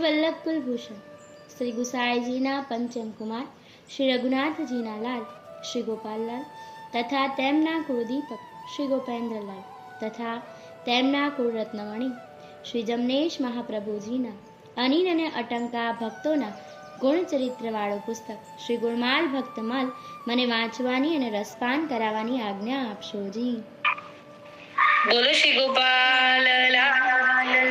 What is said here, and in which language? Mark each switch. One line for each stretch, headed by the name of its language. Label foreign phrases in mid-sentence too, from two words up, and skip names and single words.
Gujarati: વલ્લભ કુલભૂષણ શ્રી ગુસાઈજીના પંચમ કુમાર શ્રી રઘુનાથજીના લાલ શ્રી ગોપાલલાલ તથા તેમના કુલદીપક શ્રી ગોપેન્દ્રલાલ તથા તેમના કુલરત્નમણિ શ્રી જમનેશ મહાપ્રભુજીના અનિલ અને અટંકા ભક્તોના ગુણચરિત્રવાળો પુસ્તક શ્રી ગુણમાલ ભક્તમાલ મને વાંચવાની અને રસપાન કરાવવાની આજ્ઞા આપશો જી. બોલો શ્રી ગોપાલ લાલ